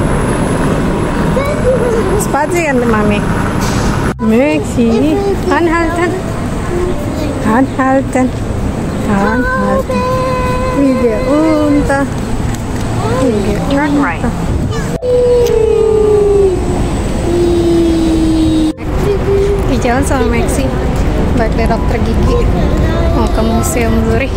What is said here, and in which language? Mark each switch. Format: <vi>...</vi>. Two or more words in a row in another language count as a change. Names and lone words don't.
<de>Spazieren mit Mami. Maxi. Anhalten. Anhalten. Anhalten. Wieder unter. Wieder unter.</de> <id>Di jalan sama Maxi. Baik dari dokter gigi. Mau ke museum Zurich.</id>